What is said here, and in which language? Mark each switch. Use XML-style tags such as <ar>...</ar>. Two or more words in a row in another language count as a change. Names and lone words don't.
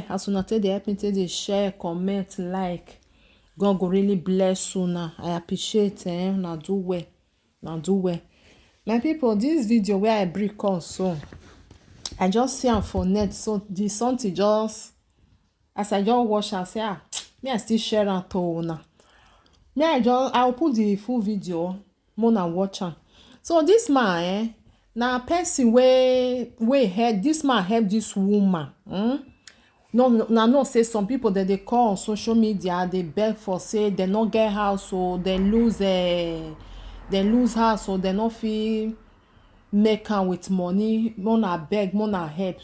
<pcm>As soon as they help me to the share, comment, like. God go really bless you now. I appreciate now do well. Now do well. My people, this video where I bring on, so I just see am for net. So the something just as I just watch and say, me I still share am to una. Me I'll put the full video, more watch am. So this man, na person way help this man help this woman. No say some people that they call on social media, they beg for say they not get house, or they lose house, or they not feel make am with money, mona beg, mona help.</pcm>